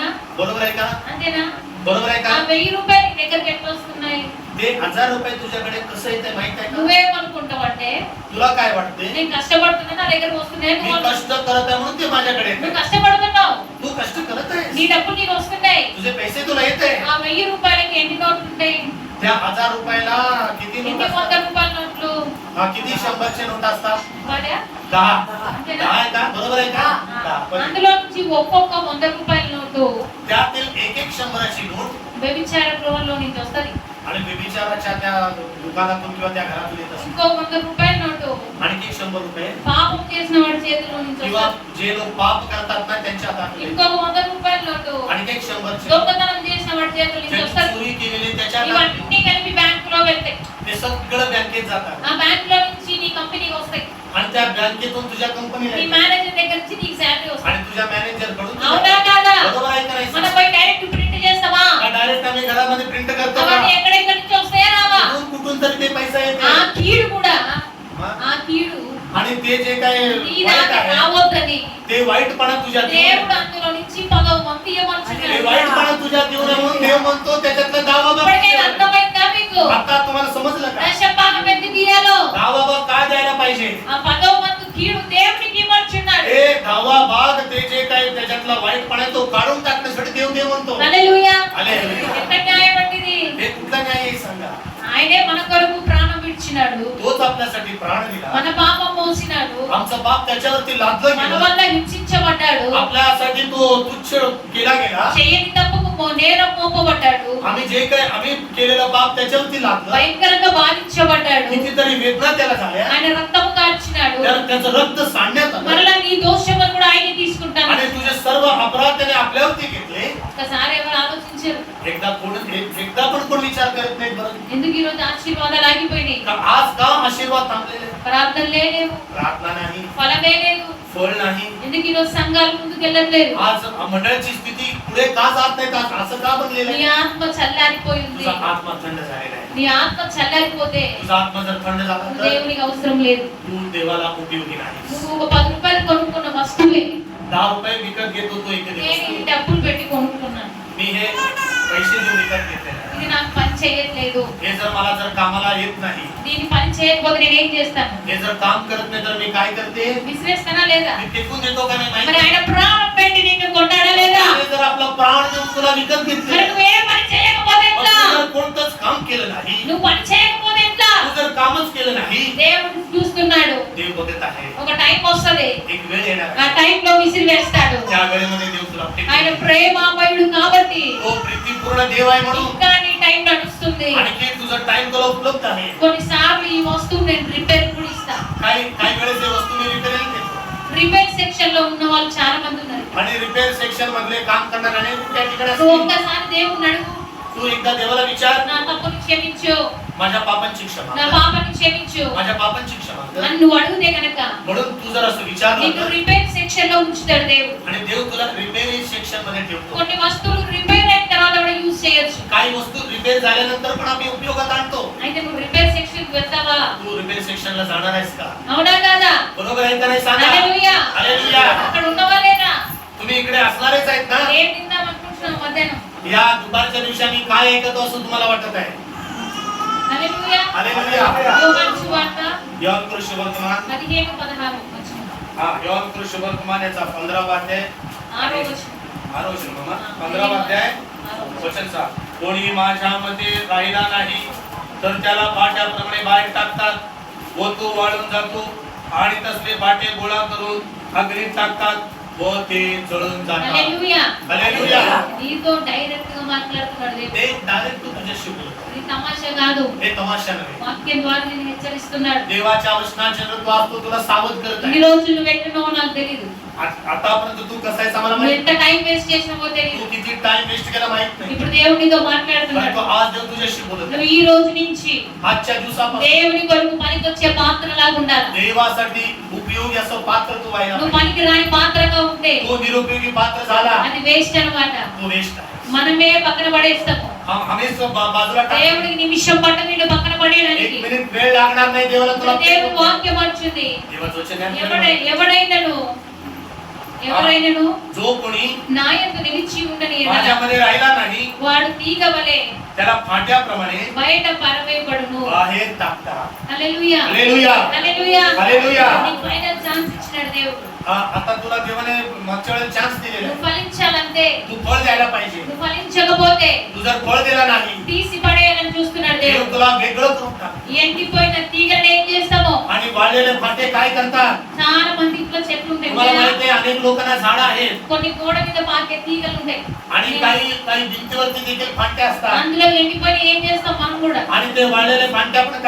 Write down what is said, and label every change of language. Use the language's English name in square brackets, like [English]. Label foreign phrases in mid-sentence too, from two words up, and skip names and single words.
[Marathi] बरोबर आहे का? [Telugu] అంతేనా? [Marathi] बरोबर आहे ఆ का? [Telugu] 1000 రూపాయలు నీ దగ్గరికి ఎట్లా వస్తున్నాయి? [Marathi] ते 1000 रुपये तुझ्याकडे कसं येते माहित आहे का? [Telugu] నువ్వేమనుకుంటావంటే [Marathi] तुला काय वाटते? [Telugu] నేను కష్టపడుతున్నా నా దగ్గరకు వస్తున్నాయి. [Marathi] मी कष्ट करत आहे म्हणून ते माझ्याकडे [Telugu] నువ్వు [Marathi] येते. [Telugu] కష్టపడుతున్నావు, [Marathi] तू कष्ट करत [Telugu] నీ [Marathi] आहेस, [Telugu] డబ్బులు నీకు వస్తున్నాయి. [Marathi] तुझे पैसे तुला येत आहे. [Telugu] ఆ 1000 రూపాయలకి ఎన్ని నోట్లు ఉంటాయి? [Marathi] त्या 1000 रुपयाला किती नोट [Telugu] ఎన్ని 100 [Marathi] असतात? [Telugu] రూపాయల నోట్లు? [Marathi] हा, किती 100चे नोट असतात? [Telugu] వాడా? 10. అంతేనా? [Marathi] 10 आहे का? बरोबर आहे का? ఆ, 10. पण [Telugu] అందులో నుంచి ఒక్కొక్క 100 రూపాయల నోటు [Marathi] त्यातील एक 100ची नोट [Telugu] వ్యభిచార గృహంలో నుంచి వస్తది. [Marathi] आणि व्यभिचाराच्या त्या दुकानातून किंवा त्या घरातून येत असतात. [Telugu] ఇంకో 100 రూపాయల నోటు [Marathi] आणखी 100 रुपये [Telugu] పాపం చేసిన వాడి చేతిలో నుంచి [Marathi] किंवा [Telugu] వస్తది. [Marathi] जे लोक पाप करतात ना त्यांच्या हातातून येतात. [Telugu] ఇంకొక 100 రూపాయల నోటు [Marathi] आणखी एक 100चे [Telugu] దొంగతనం చేసిన వాడి చేతిలో నుంచి [Marathi] ज्यांनी [Telugu] వస్తది. [Marathi] चोरी केलेली त्याच्या हातातून [Telugu] ఇవన్నీ కలిపి బ్యాంకులో వెళ్తాయి. [Marathi] ते सगळं बँकेत जातात. [Telugu] ఆ బ్యాంకులో నుంచి నీ కంపెనీకి వస్తాయి. [Marathi] आणि त्या बँकेतून तुझ्या कंपनीला [Telugu] నీ [Marathi] येतात. [Telugu] మేనేజర్ దగ్గర నుంచి నీకు శాలరీ వస్తుంది. [Marathi] आणि तुझ्या मॅनेजर कडून [Telugu] అవునా కాదా? [Marathi] बरोबर आहे का [Telugu] మనం [Marathi] नाही? [Telugu] పోయి [English] direct print [Telugu] చేస్తామా? [Marathi] डायरेक्ट आम्ही घरामध्ये प्रिंट करतो का? [Telugu] అవన్నీ ఎక్కడెక్కడి నుంచి వస్తాయా రావా? [Marathi] कुठून तरी ते पैसा ఆ येते. [Telugu] కీడు కూడా, [Marathi] हा? [Telugu] ఆ కీడు [Marathi] आणि ते जे काय [Telugu] నీ [Marathi] वाईट [Telugu] దాకా [Marathi] आहे [Telugu] రావద్దని [Marathi] ते वाईटपणा तुझ्यात येऊ नये. [Telugu] దేవుడు అందులో నుంచి 10వ వంతు [Marathi] ते [Telugu] ఇవ్వమనుచున్నాడు. [Marathi] वाईटपणा तुझ्यात येऊ नये म्हणून देव म्हणतो त्याच्यातला दहावा भाग [Telugu] ఇప్పటికే [Marathi] ठेव. [Telugu] అర్థమైందా మీకు? [Marathi] आता तुम्हाला समजलं का? [Telugu] దశమ భాగం ఎందుకు ఇయ్యాలో? [Marathi] दहावा भाग काय द्यायला पाहिजे? [Telugu] ఆ 10వ వంతు కీడు దేవుడికి ఇవ్వమనుచున్నాడు. [Marathi] हे दहावा भाग ते जे काय त्याच्यातला वाईटपणा आहे तो काढून टाकण्यासाठी देव देव म्हणतो. [Telugu] హల్లెలూయా. హల్లెలూయా. ఎంత న్యాయం అంటిది? [Marathi] हे कुठला न्याय आहे सांगा? [Telugu] ఆయనే మన కొరకు ప్రాణం విడిచినాడు. [Marathi] तोच आपल्यासाठी प्राण दिला. [Telugu] మన పాపం మోసినాడు. [Marathi] आमचा बाप त्याच्यावरती लादलं [Telugu] మన [Marathi] गेलं. [Telugu] వల్ల హింసించబడ్డాడు. హింసించబడ్డాడు, [Marathi] आपल्यासाठी तो तुच्छ केला गेला. [Telugu] చేయని తప్పుకు నేరం మోపబడ్డాడు, [Marathi] आम्ही जे काही आम्ही केलेलं पाप त्याच्यावरती लागलं. [Telugu] భయంకరంగా బాధించబడ్డాడు, [Marathi] कितीतरी वेदना त्याला झाल्या. [Telugu] ఆయన రక్తము కార్చినాడు. [Marathi] त्याचं रक्त सांडण्यात आलं [Telugu] మరలా నీ దోషములు కూడా ఆయన తీసుకుంటాను. [Marathi] आणि तुझे सर्व अपराध त्याने आपल्यावरती घेतले. [Telugu] ఒకసారి ఎవరు ఆలోచించారు [Marathi] एकदा पण कोण विचार करत नाही बरं [Telugu] ఎందుకు ఈ రోజు ఆశీర్వాదాలు ఆగిపోయినాయి? [Marathi] का आज का आशीर्वाद थांबलेले? [Telugu] ప్రార్థనలే లేవు, [Marathi] प्रार्थना नाही, [Telugu] ఫలమే లేదు. [Marathi] फळ नाही. [Telugu] ఎందుకు ఈ రోజు సంఘాలు ముందుకు వెళ్ళట్లేదు? [Marathi] आज मंडळाची स्थिती पुढे का जात नाही? का असं का बनलेलं [Telugu] నీ [Marathi] आहे? [Telugu] ఆత్మ చల్లారిపోయింది. [Marathi] तुझा आत्मा थंड झालेला आहे. [Telugu] నీ ఆత్మ చల్లారిపోతే [Marathi] तुझा आत्मा जर थंड झाला [Telugu] నువ్వు [Marathi] तर [Telugu] దేవునికి అవసరం లేదు. [Marathi] तू देवाला उपयोगी नाही. [Telugu] నువ్వు ఒక 10 రూపాయలు కొనుక్కున్న వస్తువే [Marathi] 10 रुपये विकत घेतो तो एखादी [Telugu] నేను ఈ [Marathi] वस्तू. [Telugu] డబ్బులు పెట్టి కొనుక్కున్నాను, [Marathi] मी हे पैसे देऊन विकत घेतलेलं आहे. [Telugu] ఇది నాకు పని చేయట్లేదు, [Marathi] हे जर मला जर कामाला येत नाही, [Telugu] దీని పని చేయకపోతే నేను ఏం చేస్తాను? [Marathi] हे जर काम करत नाही तर मी काय करते? [Telugu] విసిరేస్తానా లేదా? [Marathi] मी फेकून देतो का नाही [Telugu] మరి [Marathi] माहिती? [Telugu] ఆయన ప్రాణం పెట్టి నిన్ను కొట్టాడా లేదా? [Marathi] त्याने जर आपला प्राण देऊन तुला विकत [Telugu] మరి [Marathi] घेतले, [Telugu] నువ్వు ఏ పని చేయకపోతే [Marathi] मग [Telugu] ఎట్లా? [Marathi] तू जर कोणतंच काम केलं नाही, [Telugu] నువ్వు పని చేయకపోతే ఎట్లా? [Marathi] तू जर कामच केलं नाही, [Telugu] దేవుడు చూస్తున్నాడు. [Marathi] देव बघत आहे. [Telugu] ఒక టైం వస్తది, [Marathi] एक वेळ येणार [Telugu] ఆ [Marathi] आहे. [Telugu] టైంలో విసిరి వేస్తాడు. [Marathi] त्या वेळेमध्ये देव तुला [Telugu] ఆయన [Marathi] फेकेल. [Telugu] ప్రేమామయుడు కాబట్టి [Marathi] तो प्रीतीपूर्ण देव आहे म्हणून [Telugu] ఇంకా నీ టైం నడుస్తుంది. [Marathi] आणखी तुझा टाइम तुला उपलब्ध आहे. [Telugu] కొన్నిసార్లు ఈ వస్తువు నేను రిపేర్ కూడా ఇస్తా. [Marathi] काही वेळेस हे वस्तू मी रिपेअर देतो [English] repair section [Telugu] లో ఉన్న వాళ్ళు చాలా మంది ఉన్నారు. [Marathi] आणि [English] repair section [Marathi] मधले काम करणारे अनेक त्या ठिकाणी [Telugu] నువ్వు [Marathi] असतील. [Telugu] ఒక్కసారి దేవుని అడుగు, [Marathi] तू एकदा देवाला विचार, [Telugu] నా తప్పుని క్షమించు, [Marathi] माझ्या पापांची क्षमा [Telugu] నా [Marathi] कर. [Telugu] పాపని క్షమించు [Marathi] माझ्या पापांची क्षमा कर. [Telugu] అని నువ్వు అడిగితే కనుక [Marathi] म्हणून तू जर असं विचारलं [Telugu] నిన్ను [Marathi] तर, [English] repair section [Telugu] లో ఉంచుతాడు దేవుడు. [Marathi] आणि देव तुला [English] repairing section [Marathi] मध्ये ठेवतो. [Telugu] కొన్ని వస్తువులు రిపేర్ అయిన తర్వాత కూడా యూజ్ చేయొచ్చు. [Marathi] काही वस्तू रिपेअर झाल्यानंतर पण आम्ही उपयोगात आणतो. [Telugu] అయితే నువ్వు [English] repair section [Telugu] కి వెళ్తావా? [Marathi] तू रिपेअर सेक्शनला जाणार आहेस का? [Telugu] అవునా కాదా? [Marathi] बरोबर आहे का नाही सांगा? [Telugu] హల్లెలూయా. [Marathi] हालेलुया. [Telugu] అక్కడ ఉన్నవా లేదా? [Marathi] तुम्ही इकडे असणारच आहेत ना? [Telugu] ఏం తిందాం అనుకుంటున్నావు మధ్యాహ్నం? [Marathi] या दुपारच्या दिवशी आम्ही काय ऐकतो असं तुम्हाला वाटत आहे? [Telugu] హల్లెలూయా. [Marathi] हालेलुया. [Telugu] యోహాను సువార్త యోహాను కృష్ణ వర్తమాన్ 15:16 వచనం. [Marathi] యోహాను కృష్ణ वर्तमान याचा 15वा अध्याय [Telugu] 6వ వచనం. [Marathi] 6वा वचन मामा 15वा अध्याय वचन 7. कोणी माझ्यामध्ये राहिला नाही तर त्याला पाट्याप्रमाणे बाहेर टाकतात व तो वाळून जातो आणि तसले पाटे गोळा करून अग्नीत टाकतात व ते जळून जातात. [Telugu] హల్లెలూయా. [Marathi] हालेलुया. [Telugu] నీతో డైరెక్ట్ గా మాట్లాడుతున్నాడు దేవుడు. [Marathi] ते डायरेक्ट तू तुझ्याशी बोलतो. [Telugu] ఇది తమాషా కాదు, [Marathi] हे तमाशा नव्हे. [Telugu] వాక్యం ద్వారా నిన్ను హెచ్చరిస్తున్నాడు. [Marathi] देवाच्या वचनाच्या तू आज तो तुला सावध करत [Telugu] ఇన్ని [Marathi] आहे. [Telugu] రోజులు నువ్వు ఎట్టున్నావో నాకు తెలియదు, [Marathi] आतापर्यंत तू कसा आहेस आम्हाला [Telugu] నువ్వు [Marathi] माहित [Telugu] ఎంత [English] time waste [Telugu] చేసినావో [Marathi] तू [Telugu] తెలియదు. [Marathi] किती [English] time waste [Marathi] केला माहित नाही. [Telugu] ఇప్పుడు దేవుడు నీతో [Marathi] परंतु [Telugu] మాట్లాడుతున్నాడు. [Marathi] आज देव तुझ्याशी बोलत आहे. [Telugu] నువ్వు ఈ రోజు నుంచి [Marathi] आजच्या दिवसापासून [Telugu] దేవుని కొరకు పనికొచ్చే పాత్రలాగా ఉండాలి. [Marathi] देवासाठी उपयोगी असं पात्र तू व्हायला [Telugu] నువ్వు [Marathi] पाहिजे. [Telugu] పనికి రాని పాత్రగా ఉంటే [Marathi] तो निरुपयोगी पात्र झाला [Telugu] అది వేస్ట్ అన్నమాట. [Marathi] तो वेस्ट आहे. [Telugu] మనమే పక్కన పడేస్తాము. [Marathi] आम्हीच बाजूला टाकतो. [Telugu] దేవుడికి నిమిషం పట్ట నిన్ను పక్కన [Marathi] एक [Telugu] పడేయడానికి. [Marathi] मिनिट वेळ लागणार नाही देवाला तुला [Telugu] దేవుని వాక్యం వచ్చింది. [Marathi] देवाचं वचन आहे. [Telugu] ఎవరైనను [Marathi] जो कोणी [Telugu] నా యందు నిలిచి ఉండని ఎడల [Marathi] माझ्यामध्ये राहिला नाही [Telugu] వాడు తీగ వలె [Marathi] त्याला फाट्याप्रमाणे [Telugu] బయట పరవేయబడును. [Marathi] बाहेर टाकतात. [Telugu] హల్లెలూయా. [Marathi] हालेलुया. [Telugu] హల్లెలూయా. [Marathi] हालेलुया. [Telugu] నీకు [English] final chance [Telugu] ఇచ్చినాడు దేవుడు. [Marathi] आता तुला देवाने मागच्या वेळेला चान्स दिलेला [Telugu] నువ్వు [Marathi] आहे. [Telugu] ఫలించాలంటే, [Marathi] तू फळ द्यायला पाहिजे. [Telugu] నువ్వు ఫలించకపోతే [Marathi] तू जर फळ दिला नाही [Telugu] తీసి పడేయాలని చూస్తున్నాడు [Marathi] देव [Telugu] దేవుడు. [Marathi] तुला वेगळं करून टाक. [Telugu] ఎండిపోయిన తీగలను ఏం చేస్తామో, [Marathi] आणि वाळलेले फाटे काय करतात? [Telugu] చాలా మంది ఇంట్లో చెట్లు ఉంటాయి [Marathi] तुम्हाला [Telugu] కదా, [Marathi] माहिती आहे अनेक लोकांना झाडं आहेत [Telugu] కొన్ని గోడ మీద పాకే తీగలు ఉంటాయి. [Marathi] आणि काही काही भिंतीवरती देखील फाटे असतात [Telugu] అందులో ఎండిపోయి ఏం చేస్తాం మనం కూడా? [Marathi] आणि ते वाळलेले फाटे आपण काय